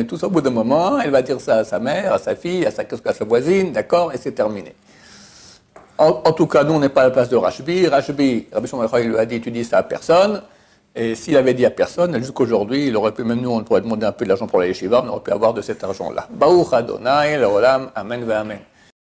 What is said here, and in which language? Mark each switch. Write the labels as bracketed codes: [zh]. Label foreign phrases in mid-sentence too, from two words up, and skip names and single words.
[fr] Tout ça, au bout d'un moment, elle va dire ça à sa mère, à sa fille, à sa voisine, d'accord? Et c'est terminé. En tout cas, nous, on n'est pas à la place de Rashbi. Rabbi Shimon il lui a dit, tu dis ça à personne. Et s'il avait dit à personne, jusqu'aujourd'hui, il aurait pu, même nous, on pourrait demander un peu de l'argent pour la yeshiva, on aurait pu avoir de cet argent-là. [he] ברוך ה', לעולם, אמן, ואמן.